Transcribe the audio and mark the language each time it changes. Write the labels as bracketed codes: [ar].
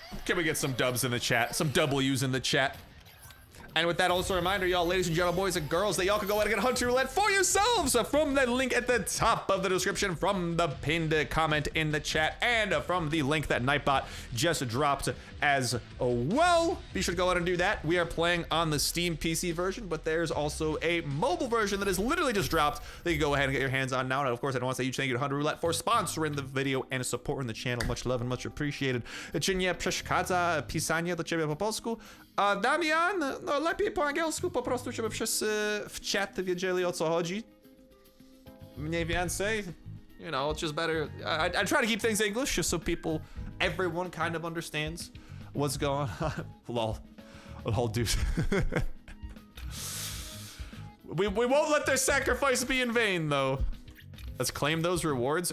[en] Can we get some dubs in the chat? Some W's in the chat. And with that, also a reminder, y'all, ladies and gentlemen, boys and girls, that y'all can go ahead and get Hunter Roulette for yourselves from the link at the top of the description, from the pinned comment in the chat, and from the link that Nightbot just dropped as well. Be sure to go ahead and do that. We are playing on the Steam PC version, but there's also a mobile version that is literally just dropped that you can go ahead and get your hands on now. And of course, I don't want to say huge thank you to Hunter Roulette for sponsoring the video and supporting the channel. Much love and much appreciated. [pl] Czy przeszkadza pisanie do ciebie po polsku? Damian, no lepiej po angielsku, po prostu, żeby wszyscy w chat wiedzieli, o co chodzi. Mniej więcej. [en] You know, it's just better. I try to keep things English just so people, everyone kind of understands what's going on. Lol. Lol, dude. we won't let their sacrifice be in vain, though. Let's claim those rewards.